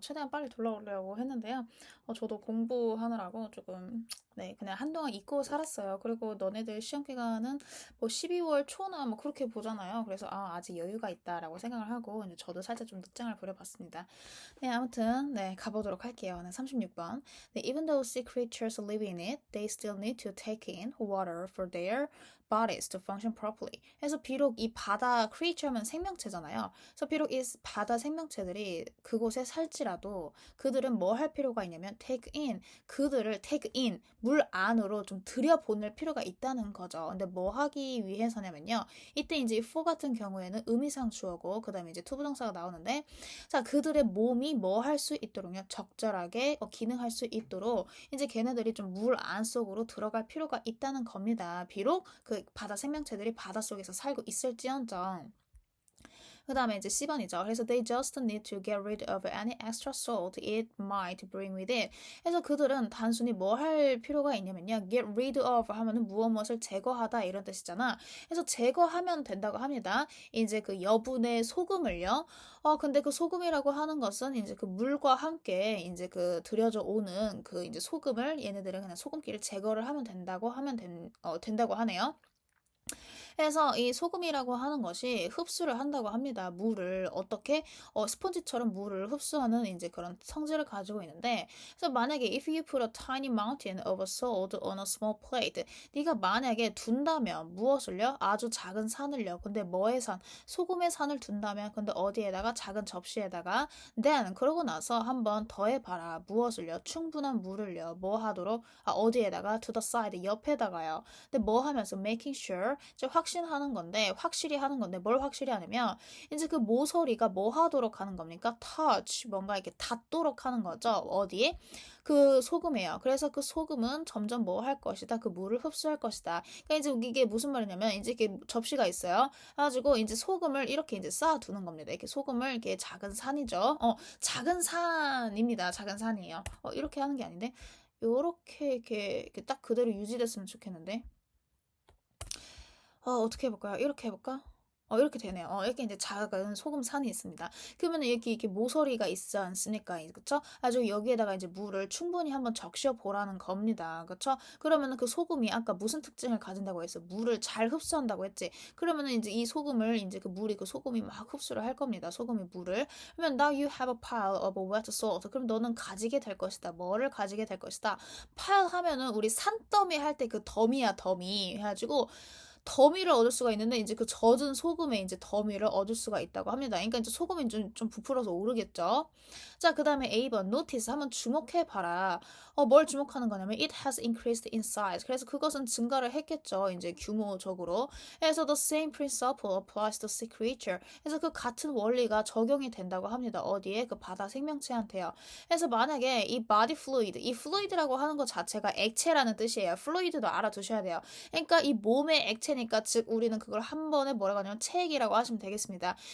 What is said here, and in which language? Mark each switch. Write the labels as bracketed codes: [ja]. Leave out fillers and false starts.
[ko] 최대한 빨리 돌아오려고 했는데요. 저도 공부하느라고 조금, 네, 그냥 한동안 잊고 살았어요. 그리고 너네들 시험 기간은 뭐 12월 초나 뭐 그렇게 보잖아요. 그래서 아직 여유가 있다라고 생각을 하고 이제 저도 살짝 좀 늦장을 부려봤습니다. 네, 아무튼 네, 가보도록 할게요. 네, 36번. [en] 네, even though sea creatures live in it, they still need to take in water for their bodies to function properly. [ko] 그래서 비록 이 바다 creature면 생명체잖아요. 그래서 비록 이 바다 생명체들이 그곳에 살지라도 그들은 뭐 할 필요가 있냐면 take in, 그들을 take in, 물 안으로 좀 들여보낼 필요가 있다는 거죠. 근데 뭐 하기 위해서냐면요. 이때 이제 for 같은 경우에는 의미상 주어고 그다음에 이제 투부정사가 나오는데 자, 그들의 몸이 뭐 할 수 있도록요. 적절하게 기능할 수 있도록 이제 걔네들이 좀 물 안 속으로 들어갈 필요가 있다는 겁니다. 비록 그 바다 생명체들이 바닷속에서 살고 있을지언정. 그 다음에 이제 10번이죠. [en] 그래서 they just need to get rid of any extra salt it might bring with it. [ko] 그래서 그들은 단순히 뭐 할 필요가 있냐면요. get rid of 하면은 무엇을 제거하다 이런 뜻이잖아. 그래서 제거하면 된다고 합니다. 이제 그 여분의 소금을요. 근데 그 소금이라고 하는 것은 이제 그 물과 함께 이제 그 들여져 오는 그 이제 소금을 얘네들은 그냥 소금기를 제거를 하면 된다고 하네요. 그래서 이 소금이라고 하는 것이 흡수를 한다고 합니다. 물을 어떻게 스펀지처럼 물을 흡수하는 이제 그런 성질을 가지고 있는데 그래서 만약에 [en] if you put a tiny mountain of salt on a small plate [ko] 네가 만약에 둔다면 무엇을요? 아주 작은 산을요. 근데 뭐의 산? 소금의 산을 둔다면 근데 어디에다가 작은 접시에다가 then 그러고 나서 한번 더해봐라. 무엇을요? 충분한 물을요. 뭐 하도록? 어디에다가 to the side 옆에다가요. 근데 뭐 하면서 making sure 이제 확신하는 건데 확실히 하는 건데 뭘 확실히 하냐면 이제 그 모서리가 뭐 하도록 하는 겁니까? touch 뭔가 이렇게 닿도록 하는 거죠. 어디에? 그 소금이에요. 그래서 그 소금은 점점 뭐 할 것이다. 그 물을 흡수할 것이다. 그러니까 이제 이게 무슨 말이냐면 이제 이렇게 접시가 있어요. 그래가지고 이제 소금을 이렇게 이제 쌓아두는 겁니다. 이렇게 소금을 이렇게 작은 산이죠. 작은 산입니다. 작은 산이에요. 이렇게 하는 게 아닌데 요렇게 이렇게 딱 그대로 유지됐으면 좋겠는데. 어떻게 해볼까요? 이렇게 해볼까? 이렇게 되네요. 이렇게 이제 작은 소금산이 있습니다. 그러면 이렇게 모서리가 있지 않습니까? 그쵸? 아주 여기에다가 이제 물을 충분히 한번 적셔 보라는 겁니다. 그쵸? 그러면은 그 소금이 아까 무슨 특징을 가진다고 했어? 물을 잘 흡수한다고 했지? 그러면은 이제 이 소금을 이제 그 물이 그 소금이 막 흡수를 할 겁니다. 소금이 물을. [en] 그러면 now you have a pile of wet salt. [ko] 그럼 너는 가지게 될 것이다. 뭐를 가지게 될 것이다? pile 하면은 우리 산더미 할 때 그 더미야, 더미. 해가지고 더미를 얻을 수가 있는데 이제 그 젖은 소금에 이제 더미를 얻을 수가 있다고 합니다. 그러니까 이제 소금이 좀 부풀어서 오르겠죠. 자, 그 다음에 A번 notice 한번 주목해 봐라. 뭘 주목하는 거냐면 [en] it has increased in size. [ko] 그래서 그것은 증가를 했겠죠. 이제 규모적으로. [en] 그래서 the same principle applies to sea creature. [ko] 그래서 그 같은 원리가 적용이 된다고 합니다. 어디에? 그 바다 생명체한테요. 그래서 만약에 이 body fluid, 이 fluid라고 하는 것 자체가 액체라는 뜻이에요. fluid도 알아두셔야 돼요. 그러니까 이 몸의 액체니까 즉 우리는 그걸 한 번에 뭐라고 하냐면 체액이라고 하시면 되겠습니다.